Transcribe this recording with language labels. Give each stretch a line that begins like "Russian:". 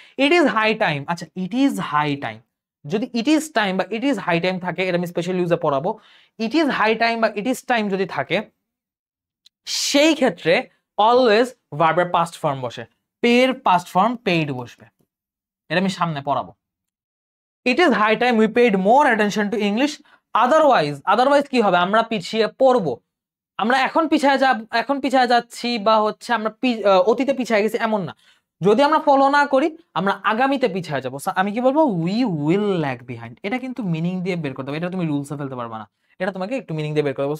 English: it is high time, আচ্ছা it is high time, যদি it is time বা it is high time থাকে,
Bangla: এটা আমি স্পেশাল ইউজে পড়াবো।
English: it is high time
Bangla: বা ইট ইজ টাইম যদি থাকে, সেই ক্ষেত্রে অলওয়েজ ভার্বের পাস্ট ফর্ম বসে, পের পাস্ট ফর্ম পেইড বসবে, এটা আমি সামনে পড়াবো।
English: It is high time we paid more attention to English.
Bangla: Otherwise কি হবে, আমরা পিছিয়ে পড়বো, আমরা এখন পিছিয়ে যাচ্ছি বা হচ্ছে আমরা অতীতে পিছিয়ে গেছি এমন না, যদি আমরা ফলো না করি আমরা আগামীতে পিছিয়ে যাবো। আমি কি বলবো,
English: we will lag behind,
Bangla: এটা কিন্তু মিনিং দিয়ে বের করতে হবে, এটা তুমি রুলসে ফেলতে পারবে না, এটা তোমাকে একটু মিনিং দিয়ে বের করতে হবে।